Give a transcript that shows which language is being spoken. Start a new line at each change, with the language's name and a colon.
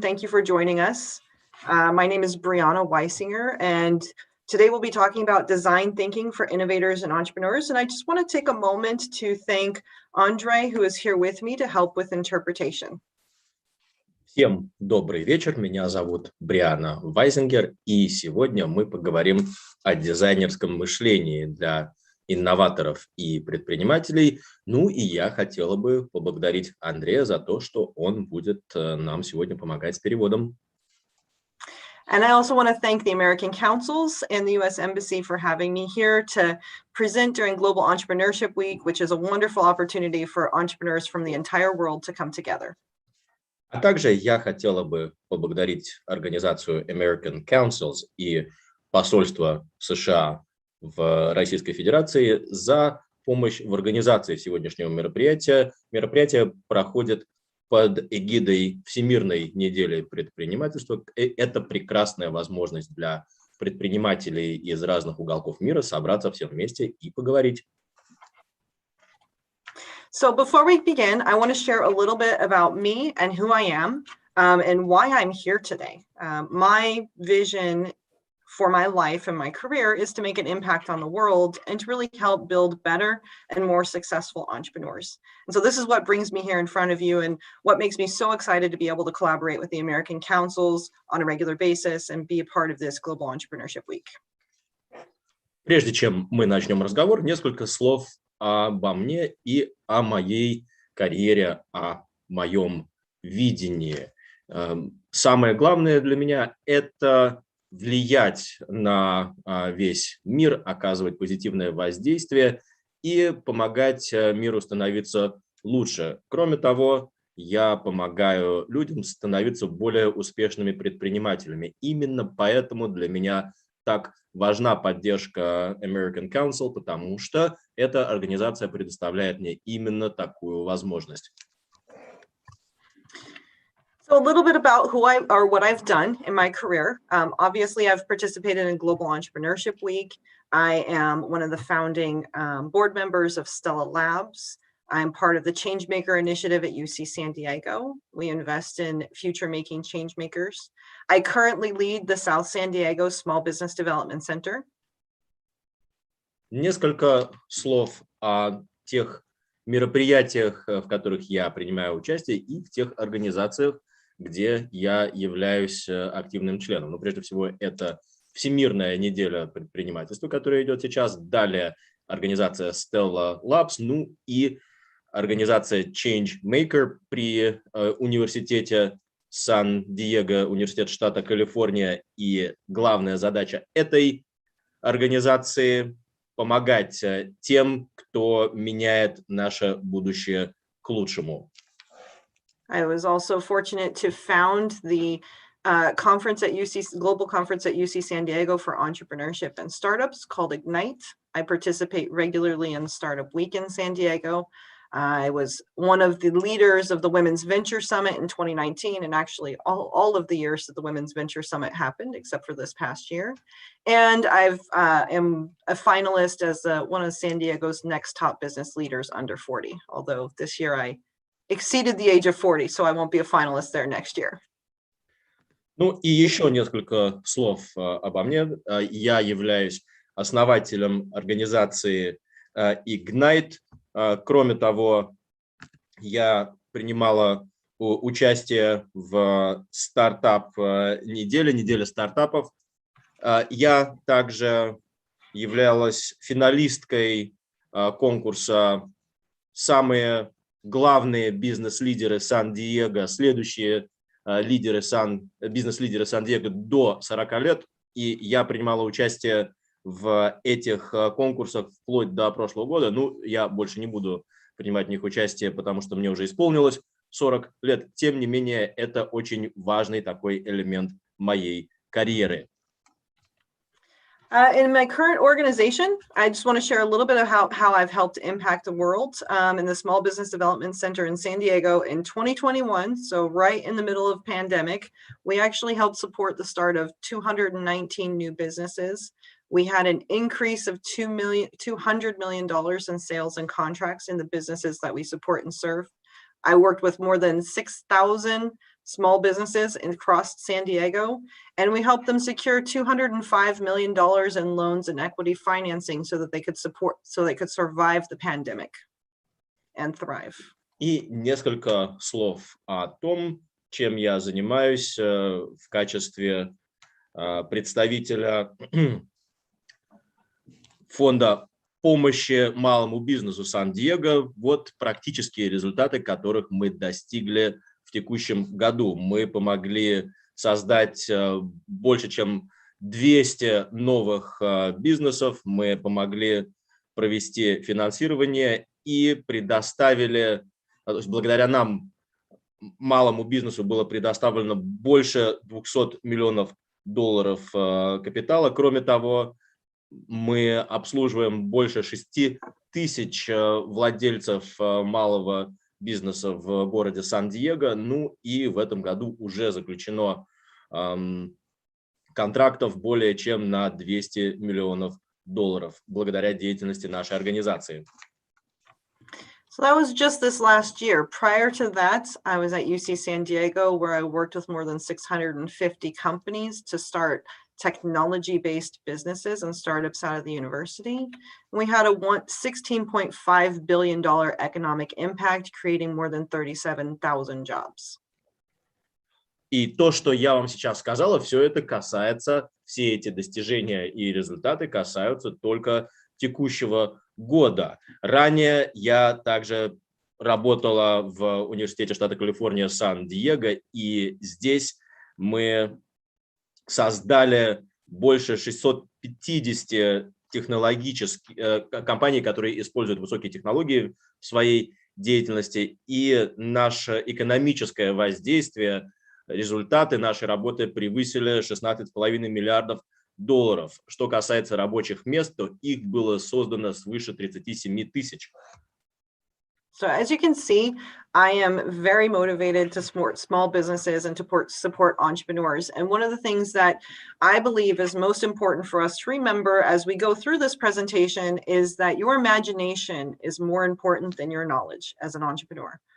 English: Thank you for joining us. My name is Briana Weisinger, and today we'll be talking about design thinking for innovators and entrepreneurs. And I just want to take a moment to thank Andre, who is here with me to help with interpretation.
Russian: Всем добрый вечер, меня зовут Бриана Вайзингер, и сегодня мы поговорим о дизайнерском мышлении для инноваторов и предпринимателей. Ну и я хотела бы поблагодарить Андрея за то, что он будет нам сегодня помогать с переводом.
English: And I also want to thank the American Councils and the U.S. Embassy for having me here to present during Global Entrepreneurship Week, which is a wonderful opportunity for entrepreneurs from the entire world to come together.
Russian: А также я хотела бы поблагодарить организацию American Councils и посольство США в Российской Федерации за помощь в организации сегодняшнего мероприятия. Мероприятие проходит под эгидой Всемирной недели предпринимательства. Это прекрасная возможность для предпринимателей из разных уголков мира собраться всем вместе и поговорить.
English: So before we begin, I want to share a little bit about me and who I am and why I'm here today. My vision for my life and my career is to make an impact on the world and to really help build better and more successful entrepreneurs. And so this is what brings me here in front of you and what makes me so excited to be able to collaborate with the American Councils on a regular basis and be a part of this Global Entrepreneurship Week.
Russian: Прежде чем мы начнем разговор, несколько слов обо мне и о моей карьере, о моем видении. Самое главное для меня – это влиять на весь мир, оказывать позитивное воздействие и помогать миру становиться лучше. Кроме того, я помогаю людям становиться более успешными предпринимателями. Именно поэтому для меня так важна поддержка American Council, потому что эта организация предоставляет мне именно такую возможность.
English: So a little bit about who I or what I've done in my career. Obviously, I've participated in Global Entrepreneurship Week. I am one of the founding board members of Stella Labs. I'm part of the Changemaker initiative at UC San Diego. We invest in future-making changemakers. I currently lead the South San Diego Small Business Development Center.
Russian: Несколько слов о тех мероприятиях, в которых я принимаю участие, и в тех организациях, где я являюсь активным членом. Но прежде всего это Всемирная неделя предпринимательства, которая идет сейчас. Далее организация Stella Labs, ну и организация changemaker при университете Сан-Диего, университет штата Калифорния. И главная задача этой организации – помогать тем, кто меняет наше будущее к лучшему.
English: I was also fortunate to found the conference at Global Conference at UC San Diego for Entrepreneurship and Startups called Ignite. I participate regularly in Startup Week in San Diego. I was one of the leaders of the Women's Venture Summit in 2019, and actually all of the years that the Women's Venture Summit happened, except for this past year. And I am a finalist as one of San Diego's next top business leaders under 40, although this year I exceeded the age of 40, so I won't be a finalist there next year.
Russian: Ну и еще несколько слов обо мне. Я являюсь основателем организации Ignite. Кроме того, я принимала участие в неделе стартапов. Я также являлась финалисткой конкурса «Самые главные бизнес-лидеры Сан-Диего», следующие бизнес-лидеры Сан-Диего до 40 лет. И я принимала участие в этих конкурсах вплоть до прошлого года. Ну, я больше не буду принимать в них участие, потому что мне уже исполнилось 40 лет. Тем не менее, это очень важный такой элемент моей карьеры.
English: In my current organization, I just want to share a little bit of how I've helped impact the world in the Small Business Development Center in San Diego in 2021. So right in the middle of pandemic, we actually helped support the start of 219 new businesses. We had an increase of $200 million in sales and contracts in the businesses that we support and serve. I worked with more than 6,000 small businesses across San Diego, and we helped them secure $205 million in loans and equity financing so that they could survive the pandemic and thrive.
Russian: И несколько слов о том, чем я занимаюсь в качестве представителя фонда помощи малому бизнесу Сан-Диего. Вот практические результаты, которых мы достигли в текущем году. Мы помогли создать больше, чем 200 новых бизнесов. Мы помогли провести финансирование и предоставили, то есть благодаря нам, малому бизнесу было предоставлено больше 200 миллионов долларов капитала. Кроме того, мы обслуживаем больше 6 тысяч владельцев малого бизнеса в городе Сан-Диего. Ну и в этом году уже заключено контрактов более чем на 200 миллионов долларов благодаря деятельности нашей организации.
English: So that was just this last year. Prior to that, I was at UC San Diego, where I worked with more than 650 companies to start technology-based businesses and startups out of the university. We had a $16.5 billion economic impact, creating more than 37,000 jobs.
Russian: И то, что я вам сейчас сказала, все это касается, все эти достижения и результаты касаются только текущего года. Ранее я также работала в университете штата Калифорния Сан-Диего, и здесь мы создали больше 650 технологических компаний, которые используют высокие технологии в своей деятельности, и наше экономическое воздействие, результаты нашей работы превысили 16,5 миллиардов долларов. Что касается рабочих мест, то их было создано свыше 37 тысяч.
English: So as you can see, I am very motivated to support small businesses and to support entrepreneurs. And one of the things that I believe is most important for us to remember as we go through this presentation is that your imagination is more important than your knowledge as an entrepreneur.